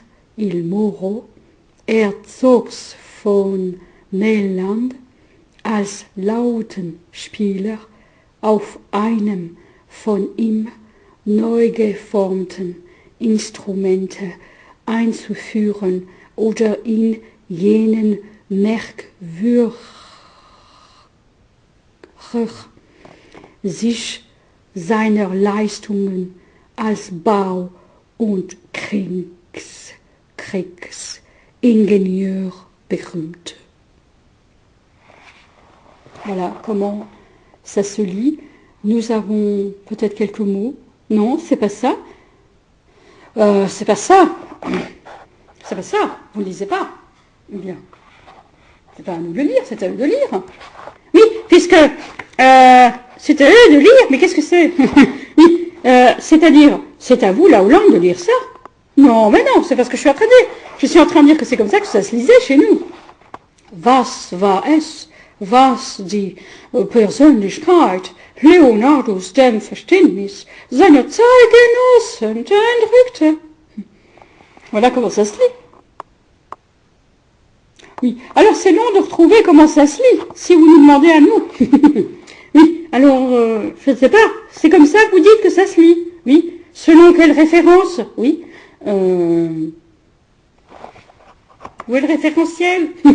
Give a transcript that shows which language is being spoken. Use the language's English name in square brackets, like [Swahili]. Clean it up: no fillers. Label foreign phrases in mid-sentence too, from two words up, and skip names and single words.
[German] Il Moro, Herzogs von Mailand, als Lautenspieler auf einem von ihm neu geformten Instrumente einzuführen oder in jenen merkwürdig sich seiner Leistungen als Bau- und Kriegsingenieur berühmte. [French] Voilà comment ça se lit. Nous avons peut-être quelques mots. Non, c'est pas ça. C'est pas ça. C'est pas ça. Vous ne lisez pas. Eh bien, c'est pas à nous de le lire, c'est à eux de lire. Oui, puisque c'est à eux de lire, mais qu'est-ce que c'est? Oui, c'est-à-dire, c'est à vous, la Hollande, de lire ça. Non, mais non, c'est parce que je suis en train de dire. Je suis en train de dire que c'est comme ça que ça se lisait chez nous. [German] Was war es, was die Persönlichkeit Leonardos dem Verständnis seiner Zeitgenossen entrückte. [French] Voilà comment ça se lit. Oui, alors c'est long de retrouver comment ça se lit, si vous nous demandez à nous. Oui, alors, je ne sais pas, c'est comme ça que vous dites que ça se lit. Oui, selon quelle référence? Oui. Où est le référentiel?